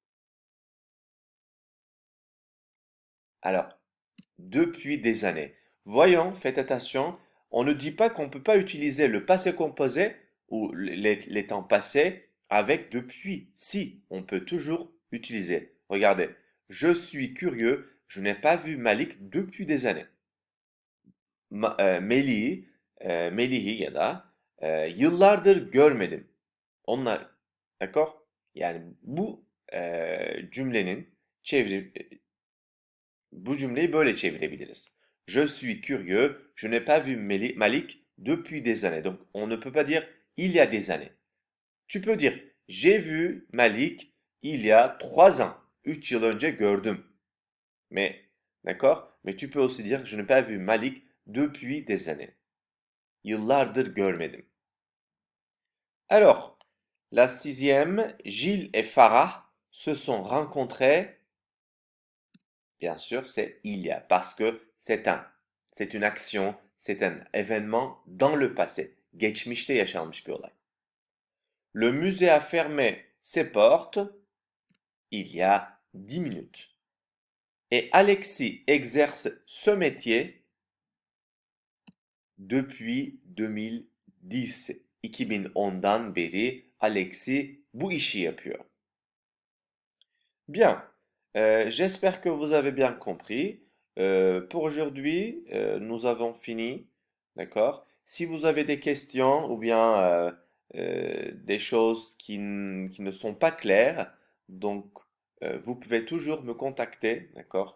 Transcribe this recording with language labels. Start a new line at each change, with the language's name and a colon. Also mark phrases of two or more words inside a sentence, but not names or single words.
French: Alors, depuis des années. Voyons, faites attention, on ne dit pas qu'on ne peut pas utiliser le passé composé ou les temps passés avec depuis. Si, on peut toujours utiliser. Regardez, je suis curieux, je n'ai pas vu Malik depuis des années.
Turkish: Melih'i ya da yıllardır görmedim. Onlar, d'accord? Yani cümlenin çeviri, bu cümleyi böyle çevirebiliriz.
French: Je suis curieux, je n'ai pas vu Malik depuis des années. Donc, on ne peut pas dire il y a des années. Tu peux dire j'ai vu Malik il y a 3 ans.
Turkish: 3 yıl önce gördüm.
French: Mais, d'accord? Mais tu peux aussi dire je n'ai pas vu Malik depuis des années.
Turkish: Yıllardır görmedim.
French: Alors, la sixième, Gilles et Farah se sont rencontrés. Bien sûr, c'est il y a, parce que c'est une action, c'est un événement dans le passé.
Turkish: Geçmişte yaşanmış bir olay.
French: Le musée a fermé ses portes il y a 10 minutes. Et Alexis exerce ce métier depuis 2010.
Turkish: 2010'dan beri Alexis bu işi yapıyor.
French: Bien, j'espère que vous avez bien compris. Pour aujourd'hui, nous avons fini, d'accord? Si vous avez des questions ou bien des choses qui ne sont pas claires, donc vous pouvez toujours me contacter, d'accord?